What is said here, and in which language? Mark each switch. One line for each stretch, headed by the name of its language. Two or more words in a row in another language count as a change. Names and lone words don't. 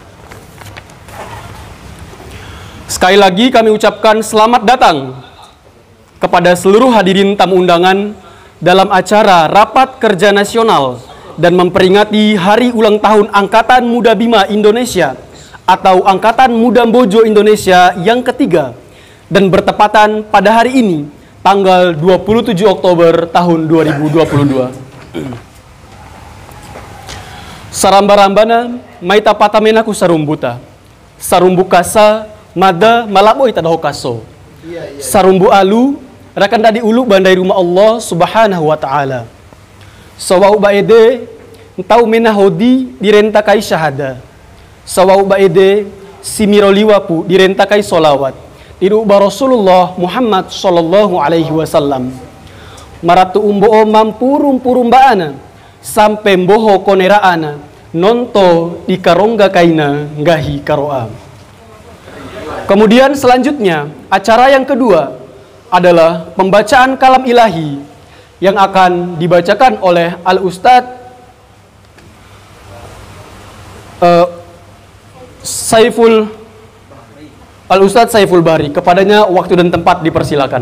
Indonesian: Sekali lagi kami ucapkan selamat datang kepada seluruh hadirin tamu undangan dalam acara Rapat Kerja Nasional dan memperingati Hari Ulang Tahun Angkatan Muda Bima Indonesia atau Angkatan Muda Mbojo Indonesia yang ketiga, dan bertepatan pada hari ini tanggal 27 Oktober tahun 2022.
Bima: Saramba-rambana maita patamenaku sarumbuta sarumbu kasa mada malabo itadahokaso sarumbu alu rakan dadi ulu bandai rumah
Arabic: الله سبحانه وتعالى
Bima: sawau baede entau menahodi direntakai syahada sawau baede simiroliwapu direntakai solawat diruba Rasulullah Muhammad
Arabic: صلى الله عليه وسلم
Bima: maratu umbo mampurum purumbaana sampai mboho koneraana nonto di karongga kaina ngahi karoa.
Indonesian: Kemudian selanjutnya acara yang kedua adalah pembacaan kalam ilahi yang akan dibacakan oleh Al-Ustadz Al-Ustadz Saiful Bahri. Kepadanya waktu dan tempat dipersilakan.